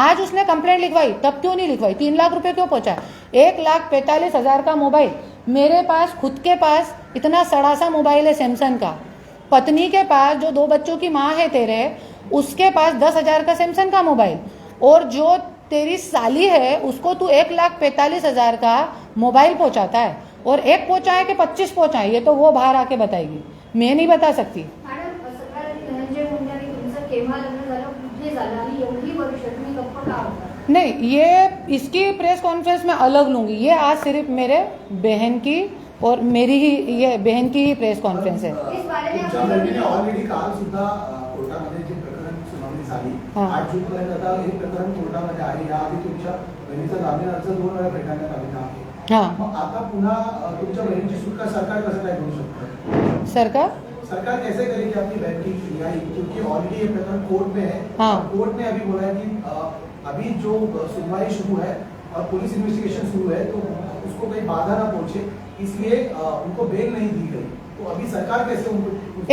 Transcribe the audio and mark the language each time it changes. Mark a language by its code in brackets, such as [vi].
[hi] आज उसने कंप्लेंट लिखवाई, तब क्यों नहीं लिखवाई, 3 लाख रुपए क्यों पहुंचा। 1,45,000 का मोबाइल मेरे पास, खुद के पास इतना सड़ा सा मोबाइल है सैमसंग का, पत्नी के पास जो 2 बच्चों की माँ है तेरे, उसके पास 10,000 का सैमसंग का मोबाइल, और जो तेरी साली है उसको तू 1,45,000 का मोबाइल पहुंचाता है, और एक पहुंचाए कि 25 पहुंचाए, ये तो वो बाहर आके बताएगी, मैं नहीं बता सकती। [mr] मॅडम, सगळ्यात धनंजय मुंडे आणि तुमचं केव्हा लग्न झालं, कुठे झालं आणि एवढी वर्ष तुम्ही गप्प का होता? [hi] नहीं, ये इसकी प्रेस कॉन्फ्रेंस में अलग लूंगी, ये आज सिर्फ मेरे बहन की और मेरी ही, ये बहन की ही प्रेस कॉन्फ्रेंस है। इस बारे में [mr] तुमच्या बहिणीने ऑलरेडी काल सुद्धा कोर्टामध्ये जे प्रकरण सुनावणी झाली, 8 जून पर्यंत आता हे प्रकरण कोर्टामध्ये आहे। याआधी तुमच्या बहिणीचा जामीन अर्ज 2 वेळा फेटाळण्यात आलेला आहे। मग आता पुन्हा तुमच्या बहिणीची सुटका सरकार कसं काय करू शकतं? [hi] सरकार कैसे करेगी अपनी बहन की रिहाई, क्योंकि ऑलरेडी ये प्रकरण कोर्ट में है। कोर्ट ने अभी बोला है कि अभी जो सुनवाई शुरू है और पुलिस इन्वेस्टिगेशन शुरू है, तो उसको कोई बाधा ना पहुंचे, इसलिए उनको बेल नहीं दी गई। तो अभी सरकार कैसे उनको,